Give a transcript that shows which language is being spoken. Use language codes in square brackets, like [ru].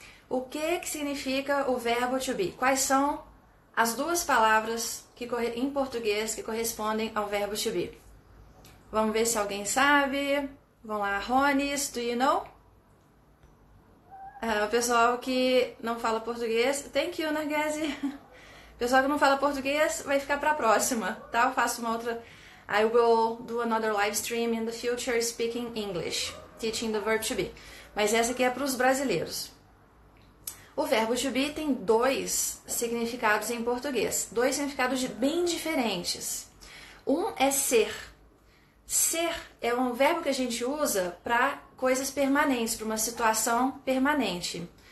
[pt] O que significa o verbo to be? Quais são as 2 palavras em português que correspondem ao verbo to be? Vamos ver se alguém sabe. Vamos lá, Ronis, [en] do you know? [pt] O pessoal que não fala português, [en] thank you, [pt] Nargese. O pessoal que não fala português vai ficar para a próxima, tá? Eu faço uma outra. [en] I will do another live stream in the future speaking English, teaching the verb to be. [pt] Mas essa aqui é para os brasileiros. O verbo to be tem 2 significados em português, 2 significados bem diferentes. Um é ser. Ser é um verbo que a gente usa para coisas permanentes, para uma situação permanente.